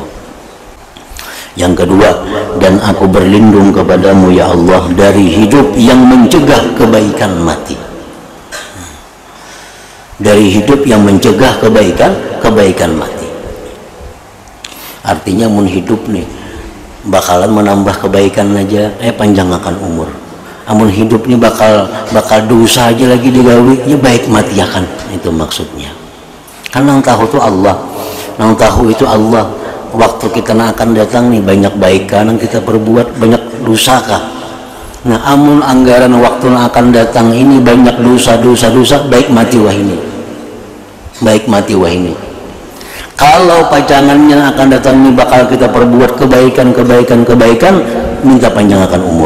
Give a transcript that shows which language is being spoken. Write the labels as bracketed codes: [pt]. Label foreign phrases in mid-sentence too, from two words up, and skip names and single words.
[id] Yang kedua, dan aku berlindung kepadamu ya Allah dari hidup yang mencegah kebaikan mati. Dari hidup yang mencegah kebaikan mati. [bjn] Artinya mun hidup nih bakalan menambah kebaikan aja, panjang akan umur. Amun hidup nih bakal dosa aja lagi digawinya, baik mati akan. [id] Itu maksudnya. Kan nang tahu itu Allah, nang tahu itu Allah. Waktu kita akan datang nih banyak baikan yang kita perbuat, banyak dosa kah? [bjn] Nah, amun anggaran waktu akan datang ini banyak dosa, baik mati wah ini. Baik mati wah ini. [id] Kalau pajangannya akan datang ini bakal kita perbuat kebaikan, minta panjang akan umur.